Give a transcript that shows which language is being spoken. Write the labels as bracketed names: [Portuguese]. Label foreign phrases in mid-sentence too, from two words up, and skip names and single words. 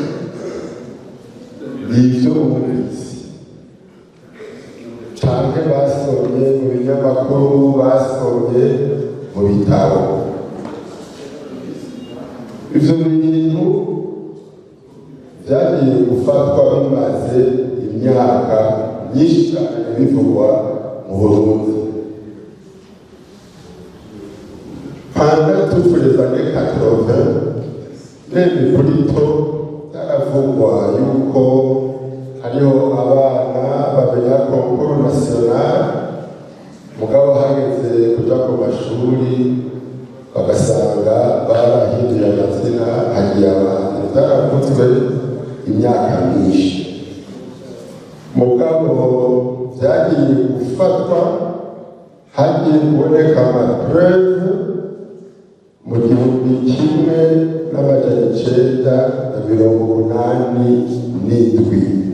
[Rundi] n'ivyo bumvise canke basomye mu binyamakuru basomye mu bitabo ivyo bintu vyagiye gufatwa bimaze imyaka myinshi cyane bivugwa mu Burundi [French] pendant toutes les années 80 même plutôt byaravugwa [Rundi] yuko hariho abana bamenya konkuru national mugabo hageze kuja ku mashuri bagasanga barahinduye amazina hagiye abantu byaravuzwe imyaka myinshi mugabo vyagiye gufatwa hagiye kuboneka amapreve mu 1987